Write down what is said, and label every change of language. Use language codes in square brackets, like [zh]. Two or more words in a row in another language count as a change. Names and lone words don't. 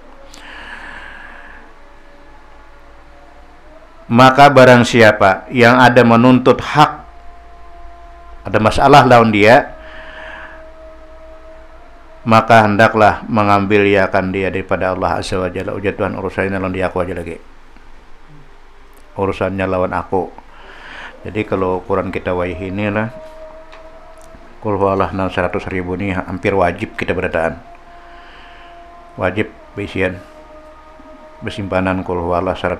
[bjn] Maka barang siapa yang ada menuntut hak, ada masalah lawan dia, maka hendaklah mengambil akan dia daripada Allah [ar] Azza wa Jalla. [bjn] Ujar Tuhan, urusannya lawan dia, aku aja lagi. Urusannya lawan aku. Jadi kalau ukuran kita wajib ini lah, [ar] Qul huwallah [bjn] 100.000 ini hampir wajib kita berataan. Wajib bisian bersimpanan [ar] Qul huwallah [bjn] 100.000.